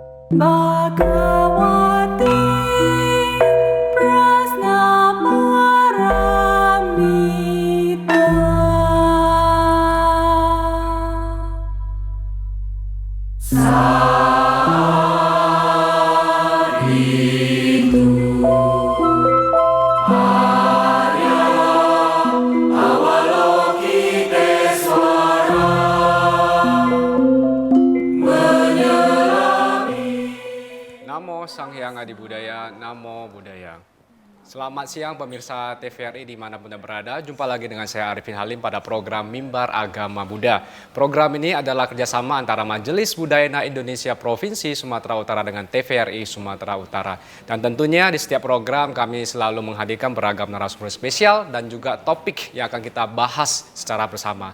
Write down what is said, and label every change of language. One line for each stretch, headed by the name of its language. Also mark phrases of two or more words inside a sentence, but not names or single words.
Sanskrit: Bhagavati Prasnaparamita Saritu Arya Avalokitesvara Namo Sang Hyang Adi Budaya, Namo Buddhaya.
Indonesian: Selamat siang pemirsa TVRI dimanapun Anda berada. Jumpa lagi dengan saya Arifin Halim pada program Mimbar Agama Buddha. Program ini adalah kerjasama antara Majelis Budayana Indonesia Provinsi Sumatera Utara dengan TVRI Sumatera Utara. Dan tentunya di setiap program kami selalu menghadirkan beragam narasumber spesial dan juga topik yang akan kita bahas secara bersama.